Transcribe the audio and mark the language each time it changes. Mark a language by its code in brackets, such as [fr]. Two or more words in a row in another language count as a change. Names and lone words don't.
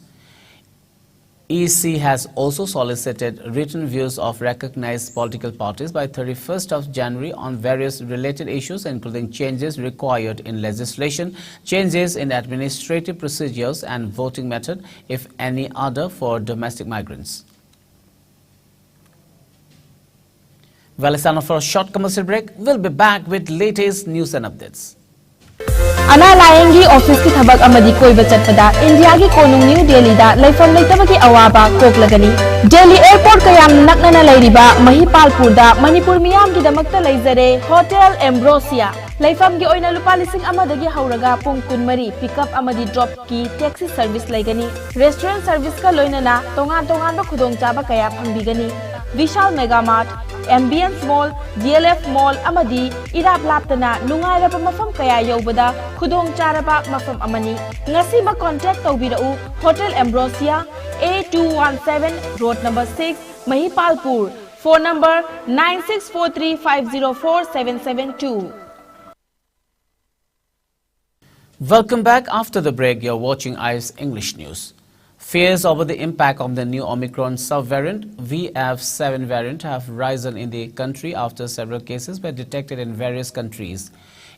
[en] EC has also solicited written views of recognized political parties by 31st of January on various related issues, including changes required in legislation, changes in administrative procedures and voting method, if any other, for domestic migrants. Well, it's time for a short commercial break. We'll be back with latest news and updates. [mni] Ana Layengi office ki thabak amadi koiba chatpada India ki konung New Delhi da laifam leitabaki awaba koklagani. Delhi airport kayam naknana lairiba Mahipalpur da Manipur miyam ki damakta laizare Hotel Ambrosia. Laifam gi oina lupa lising amadagi hauraga pung kunmari pickup amadi drop ki [en] taxi service [mni] laigani. [en] Restaurant service [mni] ka loinana tongan ba khudong chaba kaya phangbigani. Vishal Mega Mart, Ambience Mall, DLF Mall amadi irap laptana nungairaba mafam kaya yobada khudong charaba mafam amani. Ngasi ba contact tawbirau Hotel Ambrosia, A217 Road number 6, Mahipalpur. [en] Phone number 9643504772. Welcome back. After the break, you're watching IS English News. Fears over the impact of the new Omicron subvariant VF7 variant have risen in the country after several cases were detected in various countries.